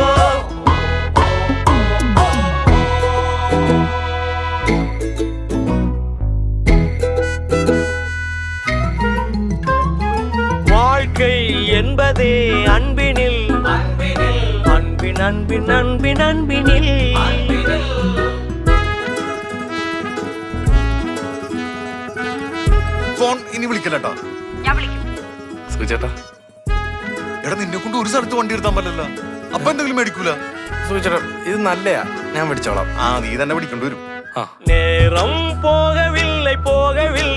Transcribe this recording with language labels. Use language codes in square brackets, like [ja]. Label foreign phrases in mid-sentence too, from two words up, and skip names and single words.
[ta] வாழ்க்கை என்பதே அன்பினில் அன்பின் அன்பின் அன்பின் அன்பினில் [ml] ഫോൺ ഇനി വിളിക്കലട്ടാ സുചേട്ടാ എടാ നിന്നെ കൊണ്ട് ഒരു സ്ഥലത്ത് വണ്ടി എടുത്താൻ പറ്റില്ല അപ്പൊ എന്തെങ്കിലും മേടിക്കൂല സുചേട്ടാ ഇത് നല്ലയാ ഞാൻ മേടിച്ചോളാം നീ തന്നെ പിടിക്കേണ്ടി വരും [ta] நேரம் போகவில்லை